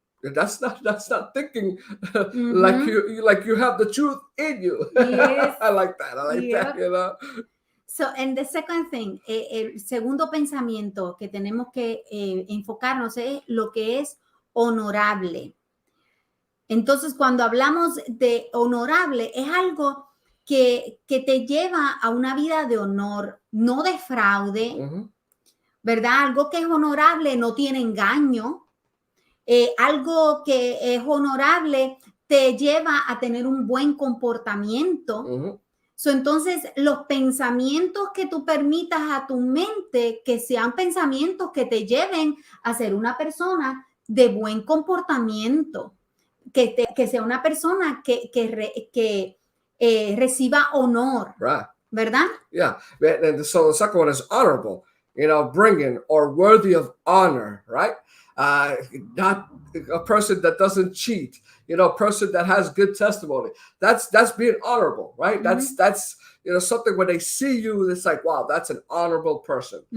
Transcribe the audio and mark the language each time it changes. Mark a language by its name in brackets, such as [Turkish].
[English] That's not thinking like you have the truth in you. Yes. I like that. That, you know. So, and the second thing, [Spanish] el segundo pensamiento que tenemos que enfocarnos es lo que es honorable. Entonces, cuando hablamos de honorable, es algo que te lleva a una vida de honor, no de fraude, ¿verdad? Algo que es honorable no tiene engaño. Algo que es honorable te lleva a tener un buen comportamiento. So, entonces, los pensamientos que tú permitas a tu mente que sean pensamientos que te lleven a ser una persona de buen comportamiento, que sea una persona que reciba honor, [English] Right. [Spanish] ¿verdad? [English] Yeah. And so the second one is honorable, bringing or worthy of honor, right? Not a person that doesn't cheat, a person that has good testimony. That's being honorable, right? Mm-hmm. That's something when they see you, it's like, wow, that's an honorable person,